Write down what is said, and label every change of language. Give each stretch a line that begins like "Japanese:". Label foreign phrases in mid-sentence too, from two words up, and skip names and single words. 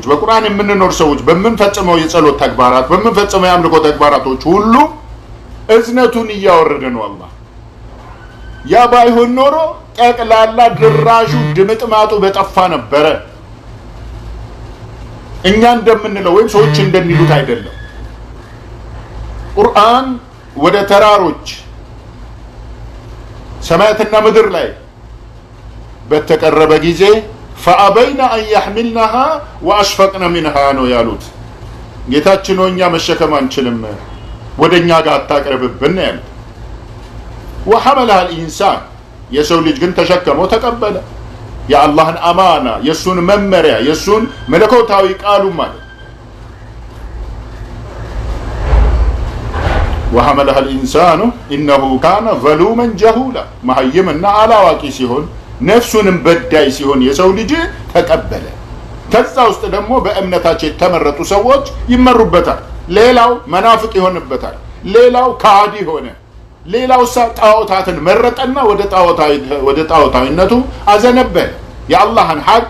Amharic: በቁርአን የምንኖር ሰዎች በምንፈጽመው የጸሎት ተግባራት፣ በምንፈጽመው የአምልኮ ተግባራቶች ሁሉ እዝነቱን እያወረደ ነው አላህ። ያ ባይሆን ኖሮ ጠቅላላ ድራሹ ድምጥማጡ በጠፋ ነበረ። እኛ እንደምንለው ወይም ሰዎች እንደሚሉት አይደለም። ቁርአን ወደ ተራሮች ሰማያትና ምድር ላይ በተቀረበ ጊዜ
Arabic: فأبين أن يحملنها وأشفقن منها
Amharic: ነው ያሉት። ጌታችን ሆይ እኛ መሸከም አንችልም፣ ወደኛ ጋር አታቅርብብን ያሉት።
Arabic: وحملها الإنسان
Amharic: የሰው ልጅ ግን ተሸከመው ተቀበለ። የአላህን አማና፣ የሱን መመሪያ፣ የሱን መለኮታዊ ቃሉ ማለት
Arabic: وحملها الإنسان إنه كان ظلوما جهولا
Amharic: መሀይምና አላዋቂ ሲሆን ነፍሱንም በዳይ ሲሆን የሰው ልጅ ተቀበለ። ከዛ ውስጥ ደግሞ በእምነታቸው የተመረጡ ሰዎች ይመሩበታል። ሌላው መናፍቅ ይሆንበታል። ሌላው ካዲ ሆነ። ሌላው ጣዖታትን መረጠና ወደ ጣዖታዊነቱ አዘነበለ። የአላህን ሐቅ